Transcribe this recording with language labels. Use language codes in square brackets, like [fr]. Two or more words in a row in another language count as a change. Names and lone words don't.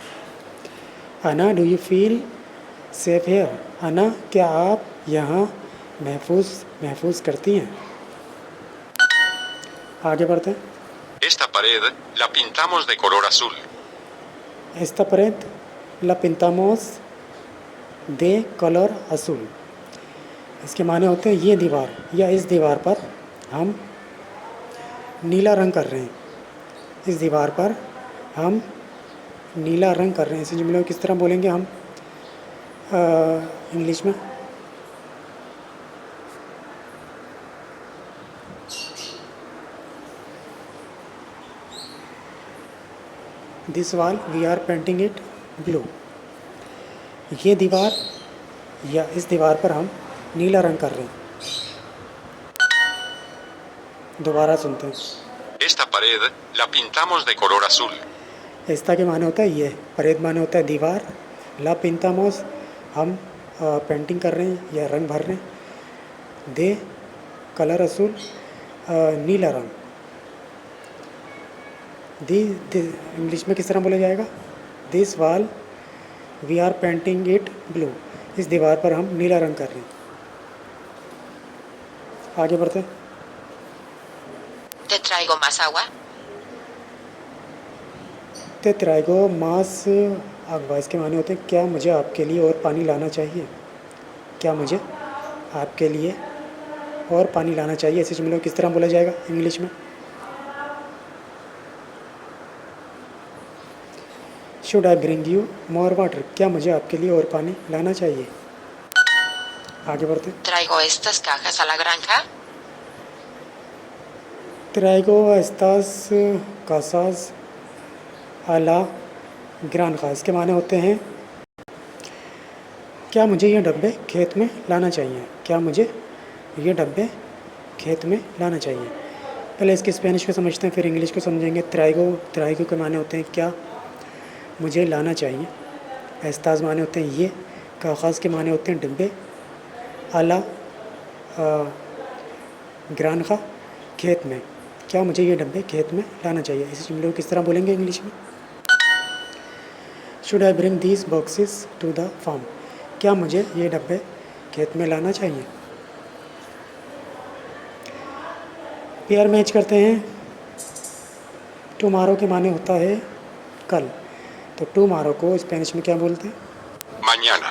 [en] Ana do you feel safe here? [hi] आना क्या आप यहाँ महफूज करती हैं। आगे बढ़ते हैं। [es] Esta pared la pintamos de color azul. Esta pared la pintamos de color azul। [hi] इसके माने होते हैं ये दीवार या इस दीवार पर हम नीला रंग कर रहे हैं। इस दीवार पर हम नीला रंग कर रहे हैं। इसे जुमले को किस तरह बोलेंगे हम इंग्लिश में? [en] This wall we are painting it blue. [hi] ये दीवार या इस दीवार पर हम नीला रंग कर रहे हैं। दोबारा सुनते हैं। [es] Esta pared la pintamos de color azul. [hi] एस्ता के माने होता है ये, परेद माने होता है दीवार, [es] la pintamos [hi] हम पेंटिंग कर रहे हैं या रंग भर रहे हैं, [es] de color azul [hi] नीला रंग। दी इंग्लिश में किस तरह बोला जाएगा? [en] This wall we are painting it blue. [hi] इस दीवार पर हम नीला रंग कर रहे हैं। आगे बढ़ते हैं। [es] ¿Te traigo más agua? te traigo más agua, [hi] इसके माने होते हैं क्या मुझे आपके लिए और पानी लाना चाहिए? क्या मुझे आपके लिए और पानी लाना चाहिए? ऐसे जुमले को किस तरह बोला जाएगा इंग्लिश में? [en] Should I bring you more water? [hi] क्या मुझे आपके लिए और पानी लाना चाहिए? आगे बढ़ते हैं। [es] ¿Traigo estas cajas a la granja? traigo estas cajas a la granja, [hi] इसके माने होते हैं क्या मुझे ये डब्बे खेत में लाना चाहिए? क्या मुझे ये डब्बे खेत में लाना चाहिए? पहले इसके स्पेनिश को समझते हैं, फिर इंग्लिश को समझेंगे। ट्राइगो के माने होते हैं क्या मुझे लाना चाहिए। एस्ताज माने होते हैं ये। कागज़ के माने होते हैं डब्बे। [es] a la granja [hi] खेत में, क्या मुझे ये डब्बे खेत में लाना चाहिए? इस जुमले को किस तरह बोलेंगे इंग्लिश में? [en] Should I bring these boxes to the farm? [hi] क्या मुझे ये डब्बे खेत में लाना चाहिए? [en] pair match [hi] करते हैं। टुमारो के माने होता है कल, तो टुमारो को स्पेनिश में क्या बोलते हैं? [es] Mañana.